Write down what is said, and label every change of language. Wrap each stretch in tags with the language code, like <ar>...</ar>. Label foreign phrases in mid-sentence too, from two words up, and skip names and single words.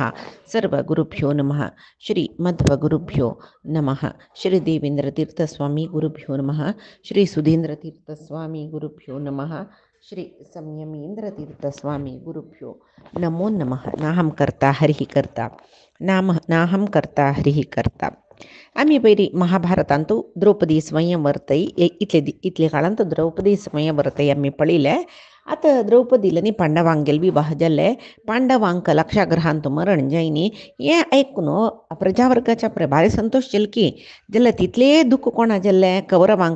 <sa>सर्वगुरुभ्यो नमः। श्री मध्वगुरुभ्यो नमः। श्री देवेंद्रतीर्थस्वामी गुरुभ्यो नमः। श्री सुधींद्रतीर्थस्वामी गुरुभ्यो नमः। श्री संयमींद्रतीर्थस्वामी गुरुभ्यो नमो नमः। नाहं कर्ता हरिः कर्ता नाहं कर्ता हरिः कर्ता.</sa> <kok>आम्ही बैरी महाभारतांतू द्रौपदी स्वयंवरतई इतले काळांत द्रौपदी स्वयंवरतई आम्ही पळिले. आता द्रौपदीला नी पांडवांगेल विवाह जाल्ले. पांडवांक लक्षाग्रहांत मरण जायनी हें आयकून प्रजावर्गाच्या भारी संतोष जाल की जाल्यार तितले दुःख कोणा जाल्लें कौरवांक.</kok>